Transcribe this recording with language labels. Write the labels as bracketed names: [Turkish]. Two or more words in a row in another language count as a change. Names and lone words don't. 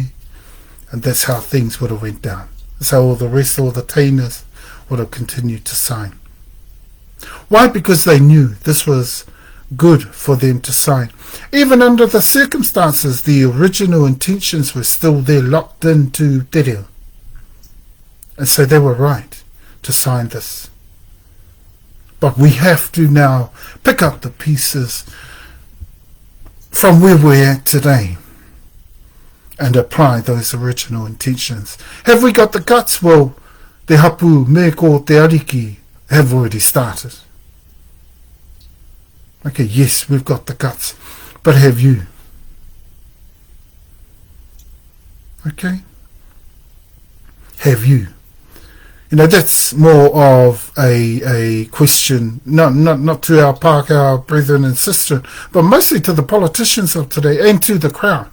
[English] And that's how things would have went down. That's how all the Tainas would have continued to sign. Why? Because they knew this was good for them to sign. Even under the circumstances, the original intentions were still there, locked into [Māori] te reo. [English] And so they were right to sign this. But we have to now pick up the pieces from where we're at today and apply those original intentions. Have we got the guts? Well, the [Māori] Hapu, me ko te ariki, [English] have already started. Okay, yes, we've got the guts, but have you? Okay? Have you? That's more of a question, not to our Pākehā brethren and sisters, but mostly to the politicians of today and to the crowd.